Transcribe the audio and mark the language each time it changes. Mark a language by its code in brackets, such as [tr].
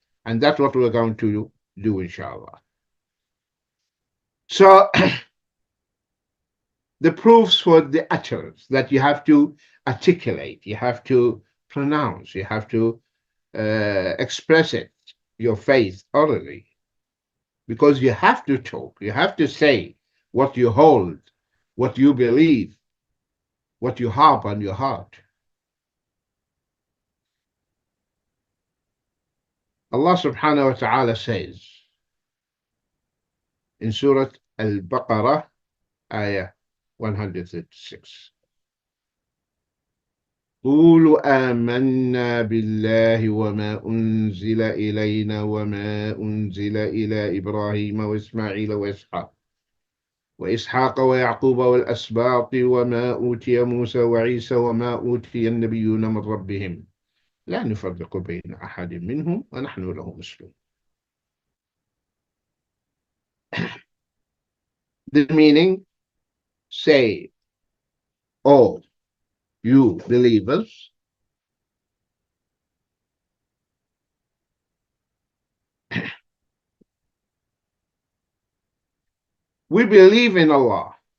[en] And that's what we're going to do, inshallah. So the proofs for the utterance that you have to articulate, you have to pronounce, you have to express it, your faith orally, because you have to talk, you have to say what you hold, what you believe, what you have on your heart. Allah subhanahu wa ta'ala says in Surah Al-Baqarah, ayah 136, [ar] قولوا آمنا بالله وما أنزل إلينا وما أنزل إلى إبراهيم وإسماعيل وإسحاق ويعقوب والأسباط وما أوتي موسى وعيسى وما أوتي النبيون من ربهم لا نفرق بين أحد منهم ونحن له مسلمون. [en] The meaning, say, oh, you believers, we believe in Allah